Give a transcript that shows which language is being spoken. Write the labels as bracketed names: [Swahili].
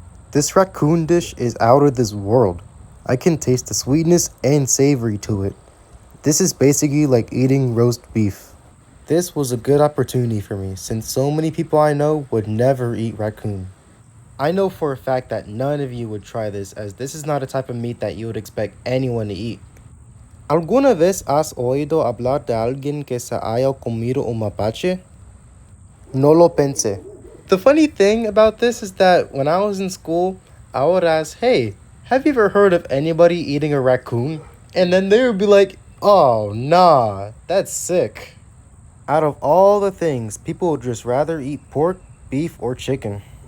[English] This raccoon dish is out of this world. I can taste the sweetness and savory to it. This is basically like eating roast beef. This was a good opportunity for me since so many people I know would never eat raccoon. I know for a fact that none of you would try this as this is not a type of meat that you would expect anyone to eat. [Spanish] ¿Alguna vez has oído hablar de alguien que se haya comido un mapache? No lo pensé. [English] The funny thing about this is that when I was in school, I would ask, hey, have you ever heard of anybody eating a raccoon? And then they would be like, oh, nah, that's sick. Out of all the things, people would just rather eat pork, beef, or chicken.